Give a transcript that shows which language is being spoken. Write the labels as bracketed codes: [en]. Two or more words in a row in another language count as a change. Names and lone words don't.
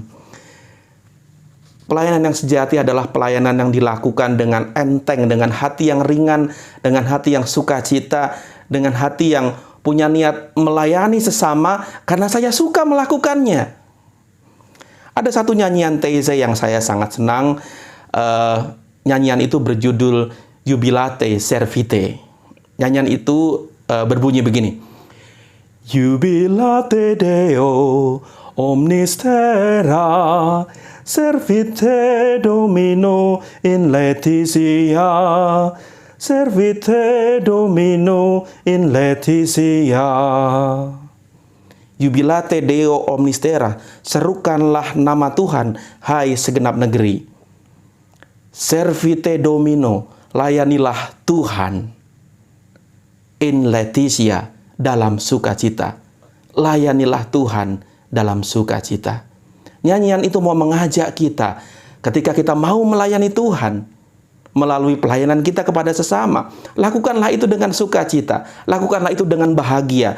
[id] Pelayanan yang sejati adalah pelayanan yang dilakukan dengan enteng, dengan hati yang ringan, dengan hati yang sukacita, dengan hati yang punya niat melayani sesama karena saya suka melakukannya. Ada satu nyanyian Teze yang saya sangat senang. Nyanyian itu berjudul Jubilate Servite. Nyanyian itu berbunyi begini. [la] Jubilate Deo omnis terra, servite Domino in laetitia, servite Domino in laetitia. Jubilate Deo omnis terra, [id] serukanlah nama Tuhan, hai segenap negeri. [la] Servite Domino, [id] layanilah Tuhan. [la] In laetitia, [id] dalam sukacita. Layanilah Tuhan dalam sukacita. Nyanyian itu mau mengajak kita ketika kita mau melayani Tuhan melalui pelayanan kita kepada sesama. Lakukanlah itu dengan sukacita. Lakukanlah itu dengan bahagia.